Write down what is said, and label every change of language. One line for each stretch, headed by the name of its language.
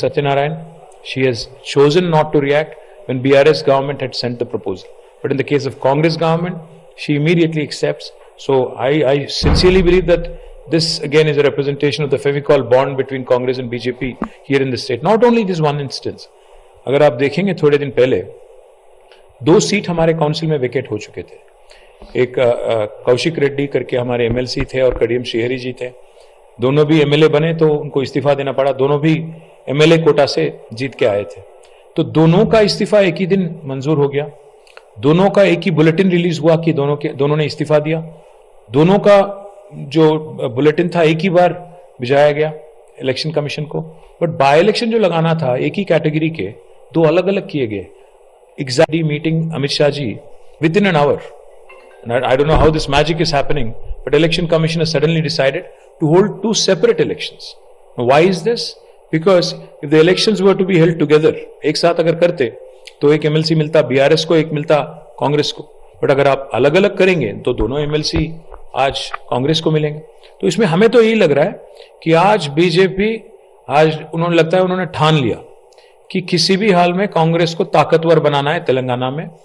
English: Satyanarayan, she has chosen not to react when BRS government had sent the proposal. But in the case of Congress government, she immediately accepts. So I sincerely believe that this again is a representation of the Fevicol bond between Congress and BJP here in the state. Not only this one instance.
Hindi: अगर आप देखेंगे थोड़े दिन पहले 2 seat हमारे council में vacate हो चुके थे. एक कौशिक रेड्डी करके हमारे एमएलसी थे और कडियम श्रीहरि जी थे. दोनों भी एमएलए बने तो उनको इस्तीफा देना पड़ा. दोनों भी एमएलए कोटा से जीत के आए थे. तो दोनों का इस्तीफा एक ही दिन मंजूर हो गया. दोनों का एक ही बुलेटिन रिलीज हुआ कि दोनों ने इस्तीफा दिया. दोनों का जो बुलेटिन था एक ही बार भिजाया गया इलेक्शन कमीशन को. बट बाय इलेक्शन जो लगाना था एक ही कैटेगरी के 2 अलग अलग किए गए.
English: Exactly meeting Amit Shah ji within an hour. I don't know how this magic is happening, but election commission has suddenly decided to hold 2 separate elections. Now why is this? Because if the elections were to be held together,
Hindi: एक साथ अगर करते तो एक MLC मिलता BRS को, एक मिलता कांग्रेस को. बट अगर आप अलग अलग करेंगे तो दोनों एमएलसी आज कांग्रेस को मिलेंगे. तो इसमें हमें तो यही लग रहा है कि आज बीजेपी, उन्होंने लगता है उन्होंने ठान लिया कि किसी भी हाल में कांग्रेस को ताकतवर बनाना है तेलंगाना में.